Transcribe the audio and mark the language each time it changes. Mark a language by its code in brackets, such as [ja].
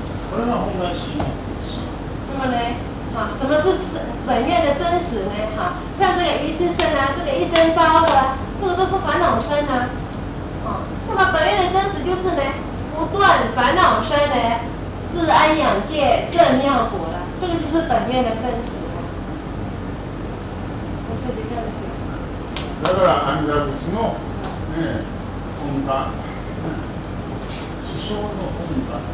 [ja] これが本願心なんです。 [zh] 那么呢，啊，什么是本愿的真实呢？哈，像这个愚痴身啊，这个一生遭恶啊，这个都是烦恼身啊。啊，那么本愿的真实就是呢，不断烦恼身呢，自安养戒正妙果了，这个就是本愿的真实了。我自己这样写。 [ja] だから阿弥陀仏のね本願、師匠の本願。